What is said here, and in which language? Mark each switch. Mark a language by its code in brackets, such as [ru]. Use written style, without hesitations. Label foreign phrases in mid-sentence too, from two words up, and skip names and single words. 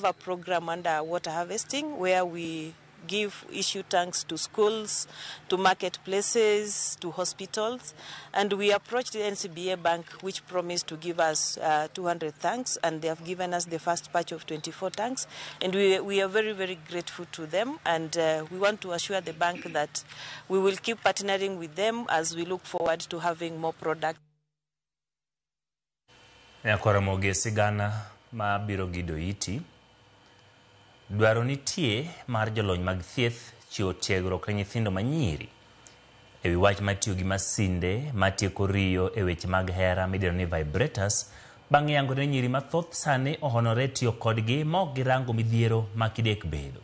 [en] a program under water harvesting where we issue tanks to schools, to marketplaces, to hospitals, and we approached the NCBA Bank, which promised to give us 200 tanks, and they have given us the first batch of 24 tanks, and we are very, very grateful to them, and we want to assure the bank that we will keep partnering with them as we look forward to having more product. [luo] Yakora sigana ma biro gido iti dwaro nitie mar jolony mag thieth chiwo tiegruok ne nyithindo manyiri ewi wach matiyo gi masinde matieko riyo e weche mag hera midendo ni vibrators bang' yango ne nyiri mathoth sani ohonore tiyo kodgi mok girango midhiero makidek bedo.